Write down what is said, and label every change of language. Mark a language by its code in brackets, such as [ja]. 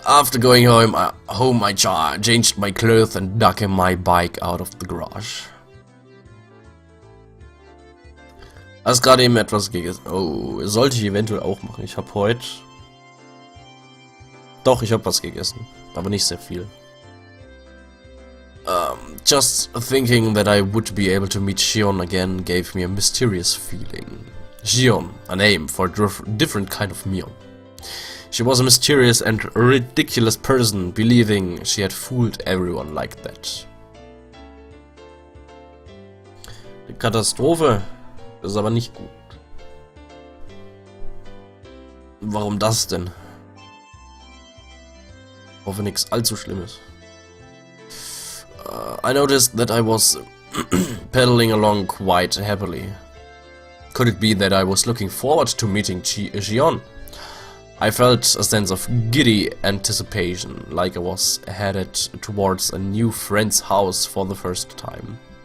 [en] After going home, I changed my clothes and dug my bike out of the garage. [de] Hast gerade eben etwas gegessen. Oh, sollte ich eventuell auch machen. Ich habe heute... Doch, ich habe was gegessen. Aber nicht sehr viel. [en] Just thinking that I would be able to meet Xion again gave me a mysterious feeling. Xion, a name for a different kind of Mion. She was a mysterious and ridiculous person, believing she had fooled everyone like that. [de] Die Katastrophe ist aber nicht gut. Warum das denn? Hoffe nichts allzu Schlimmes. [en] I noticed that I was pedaling along quite happily. Could it be that I was looking forward to meeting Xion? I felt a sense of giddy anticipation, like I was headed towards a new friend's house for the first time.